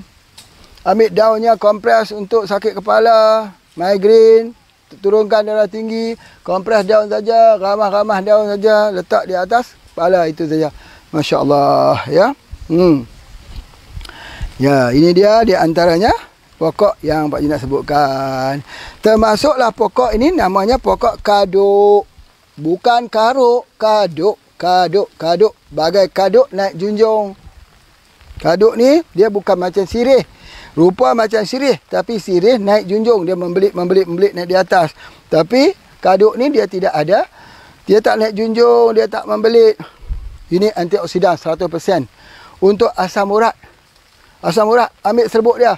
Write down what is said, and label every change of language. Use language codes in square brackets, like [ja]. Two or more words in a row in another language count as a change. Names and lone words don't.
[ms] Ambil daunnya, kompres untuk sakit kepala, migrain, turunkan darah tinggi, kompres daun saja, ramah-ramah daun saja, letak di atas kepala, itu saja. Masya-Allah ya. Ya, ini dia di antaranya pokok yang Pak Haji nak sebutkan. Termasuklah pokok ini namanya pokok kaduk. Bukan karuk, kaduk. Bagai kaduk naik junjung. Kaduk ni dia bukan macam sirih. Rupa macam sirih, tapi sirih naik junjung, dia membelit naik di atas. Tapi kaduk ni dia tidak ada. Dia tak naik junjung, dia tak membelit. Ini antioksidan 100%. Untuk asam urat. Ambil serbuk dia.